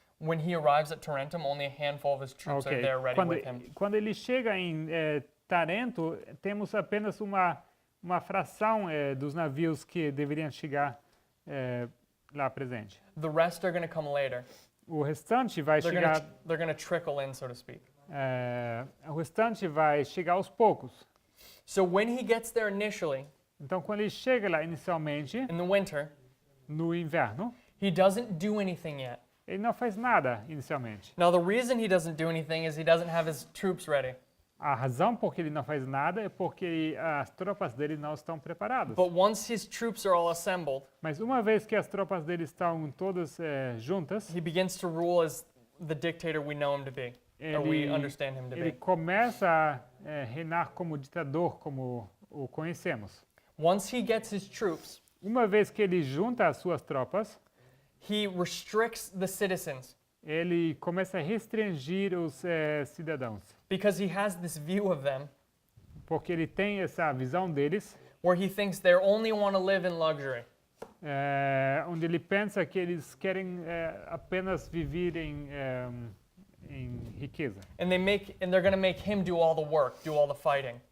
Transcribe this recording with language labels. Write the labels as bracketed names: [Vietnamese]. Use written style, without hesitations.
[English] When he arrives at Tarentum, only a handful of his troops are there ready with him. [Portuguese] Quando ele chega em Tarento, temos apenas uma fração dos navios que deveriam chegar lá presente. [English] The rest are going to come later. [Portuguese] O restante vai chegar. [English] They're going to trickle in, so to speak. [Portuguese] O restante vai chegar aos poucos. [English] So when he gets there initially, [Portuguese] Então, quando ele chega lá inicialmente, [English] in the winter, [Portuguese] no inverno, [English] he doesn't do anything yet. [Portuguese] ele não faz nada inicialmente. [English] Now, the reason he doesn't do anything is he doesn't have his troops ready. [Portuguese] A razão por que ele não faz nada é porque as tropas dele não estão preparadas. [English] But once his troops are all assembled, [Portuguese] Mas uma vez que as tropas dele estão todas juntas, [English] he begins to rule as the dictator we know him to be, or we understand him to [Portuguese] ele começa a reinar como ditador, como o conhecemos. [English] Once he gets his troops, [Portuguese] Uma vez que ele junta as suas tropas, [English] he restricts the citizens [Portuguese] ele começa a restringir os cidadãos, [English] because he has this view of them [Portuguese] porque ele tem essa visão deles, [English] where he thinks they only want to live in luxury. [Portuguese] onde ele pensa que eles querem apenas viver em riqueza [English] And they're going to make him do all the work, do all the fighting.